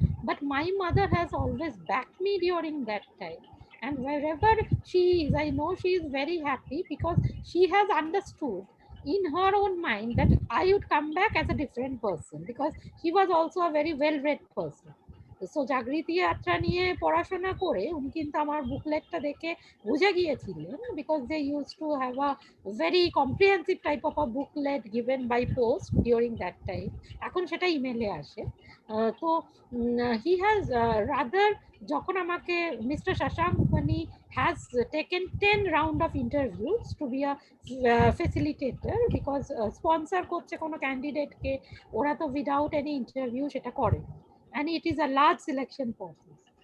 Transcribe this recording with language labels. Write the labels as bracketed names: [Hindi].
[English] But my mother has always backed me during that time, and wherever she is, I know she is very happy because she has understood in her own mind that I would come back as a different person, because she was also a very well read person. [Bangla] So Jagriti যাত্রা নিয়ে পড়াশোনা করে উনি কিন্তু আমার বুকলেটটা দেখে বুঝে গিয়েছিলেন, [English] Because they use to have a very comprehensive type of a booklet given by post during that time. [Bangla] এখন সেটা ইমেলে আসে। [English] তো he has rather [Bangla] যখন আমাকে [English] mister Shashank Mani has taken 10 round of interviews to be a facilitator, because sponsor [Bangla] করছে কোনো ক্যান্ডিডেটকে, ওরা তো [English] without any interview [Bangla] সেটা করে, [English] and it is a large selection process.